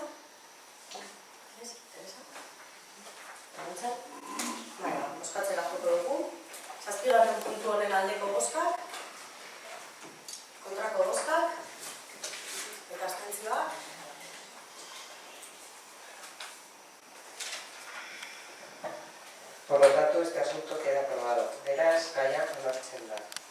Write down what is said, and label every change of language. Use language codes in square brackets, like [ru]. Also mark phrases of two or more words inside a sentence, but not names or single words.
[eu] Ez, Teresa? Gontzal? Bozkatzera joko dugu. 7. puntu honen aldeko bozkak, kontrako bozkak, eta abstentzioak. [es] Por lo tanto, este asunto queda aprobado. [eu] Beraz, gaia onartzen da.